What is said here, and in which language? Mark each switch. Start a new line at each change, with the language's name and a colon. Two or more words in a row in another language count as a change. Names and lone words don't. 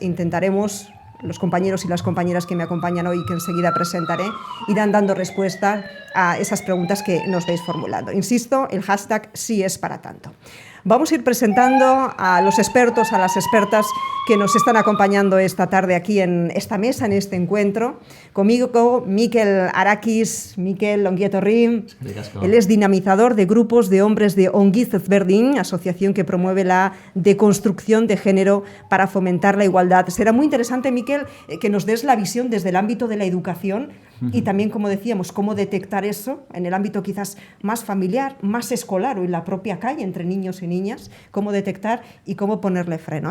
Spanish: Intentaremos, los compañeros y las compañeras que me acompañan hoy, que enseguida presentaré, irán dando respuesta a esas preguntas que nos vais formulando. Insisto, el hashtag Si es para tanto. Vamos a ir presentando a los expertos, a las expertas que nos están acompañando esta tarde aquí en esta mesa, en este encuentro. Conmigo, Mikel Arakis. Mikel,
Basque: ongi etorri.
Spanish: Él es dinamizador de grupos de hombres de Ongi Ezberdin, asociación que promueve la deconstrucción de género para fomentar la igualdad. Será muy interesante, Mikel, que nos des la visión desde el ámbito de la educación y también, como decíamos, cómo detectar eso en el ámbito quizás más familiar, más escolar o en la propia calle entre niños y niñas, cómo detectar y cómo ponerle freno.